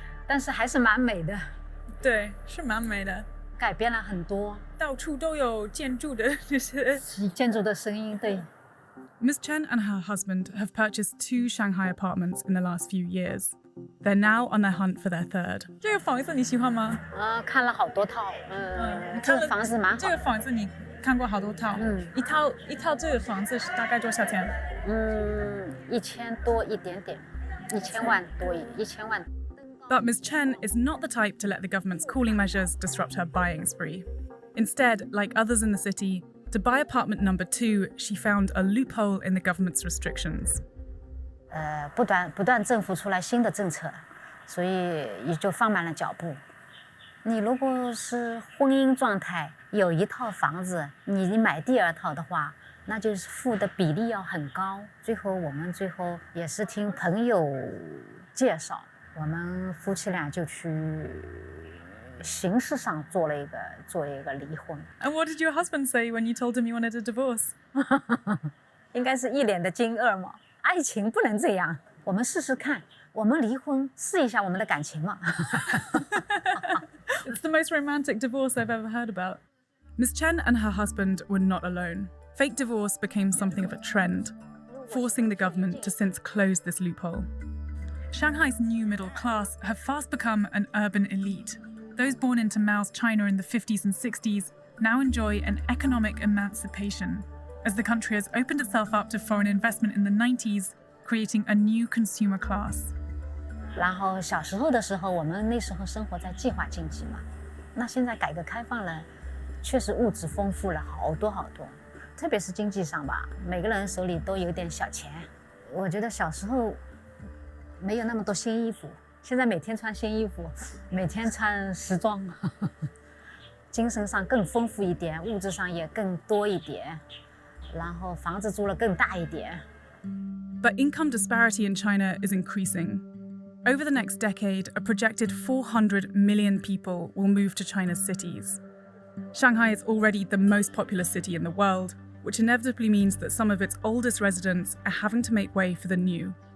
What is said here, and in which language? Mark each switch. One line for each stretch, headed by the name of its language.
Chinese: 但是还是蛮美的，对，是蛮美的，改变了很多。到处都有建筑的这些。建筑的声音，对，
English: Ms. Chen and her husband have purchased 2 Shanghai apartments in the last few years. They're now on their hunt for their third.
Chinese: 这个房子你喜欢吗？看了好多套，这个房子蛮好。这个房子你看过好多套，一套这个房子是大概多少钱？1000多一点点，1000万多，1000万。
English: But Ms. Chen is not the type to let the government's cooling measures disrupt her buying spree. Instead, like others in the city, to buy apartment number 2, she found a loophole in the government's restrictions.
Chinese: 不断政府出来新的政策，所以也就放慢了脚步。你如果是婚姻状态，有一套房子，你买第2套的话，那就是付的比例要很高。我们最后也是听朋友介绍，我们夫妻俩就去形式上做了一个离婚。
English: And what did your husband say when you told him you wanted a divorce?
Chinese: 应该是一脸的惊愕嘛。爱情不能这样，我们试试看，我们离婚，试一下我们的感情嘛。
English: It's the most romantic divorce I've ever heard about. Ms. Chen and her husband were not alone. Fake divorce became something of a trend, forcing the government to since close this loophole. Shanghai's new middle class have fast become an urban elite. Those born into Mao's China in the 50s and 60s now enjoy an economic emancipation, as the country has opened itself up to foreign investment in the 90s, creating a new consumer class.
Chinese: 然后小时候的时候，我们那时候生活在计划经济嘛，那现在改革开放了，确实物质丰富了好多好多，特别是经济上吧，每个人手里都有点小钱。我觉得小时候没有那么多新衣服，现在每天穿新衣服，每天穿时装，精神上更丰富一点，物质上也更多一点，然后房子租了更大一点。
English: But income disparity in China is increasing. Over the next decade, a projected 400 million people will move to China's cities. Shanghai is already the most populous city in the world, which inevitably means that some of its oldest residents are having to make way for the new.